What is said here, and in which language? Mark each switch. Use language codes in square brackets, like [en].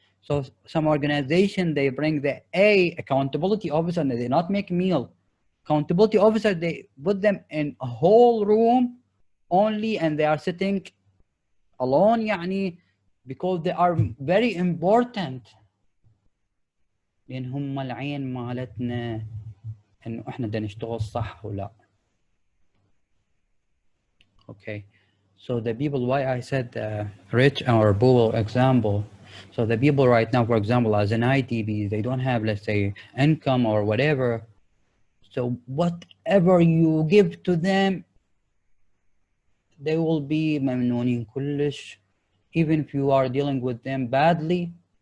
[en] So some organization, they bring the accountability officer, and they not make meal. Accountability officer, they put them in a whole room only, and they are sitting alone, يعني, because they are very important. [ar] لأن هم العين مالتنا إنه إحنا بدنا نشتغل صح ولا. [en] Okay, so the people, why I said rich or poor example. So the people right now, for example, as an ITB, they don't have, let's say, income or whatever. So whatever you give to them, they will be [ar] ممنونين كلش, [en] even if you are dealing with them badly.